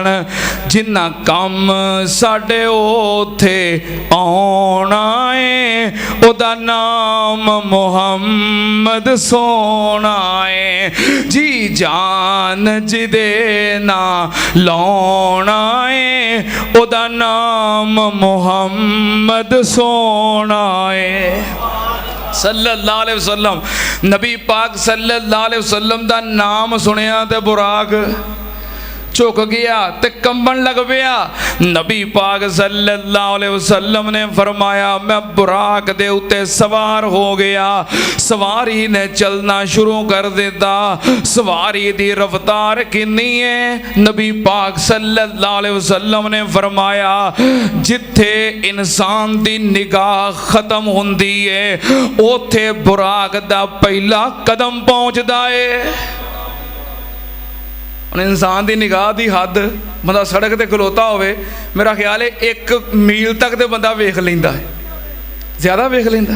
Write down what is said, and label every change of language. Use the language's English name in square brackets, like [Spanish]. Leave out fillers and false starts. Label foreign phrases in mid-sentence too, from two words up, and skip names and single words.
[Punjabi] جنہاں کم ساڈے اوتھے آؤنا ہے اوہدا ناں محمد سوہنا ہے. جی جان جہدے نال لاؤنا ہے اوہدا ناں محمد سوہنا ہے. [Arabic] صلى الله عليه وسلم, [Punjabi] نبی پاک [Arabic] صلى الله عليه وسلم [Punjabi] دا ناں سنیا تے براق جھک گیا تے کمبن لگ پیا. نبی پاک [Arabic] صلى الله عليه وسلم [Punjabi] نے فرمایا میں براق دے اتے سوار ہو گیا. سواری نے چلنا شروع کر دتا. سواری دی رفتار کنی ہے? نبی پاک [Arabic] صلى الله عليه وسلم [Punjabi] نے فرمایا جتھے انسان دی نگاہ ختم ہندی ہے اوتھے براق دا پہلا قدم پہنچدا ہے. [Urdu] انسان کی نگاہ کی حد بندہ سڑک پر کھلوتا ہو، میرا خیال ہے 1 میل تک تو بندہ [Punjabi] ویکھ لیندا ہے، زیادہ ویکھ لیندا.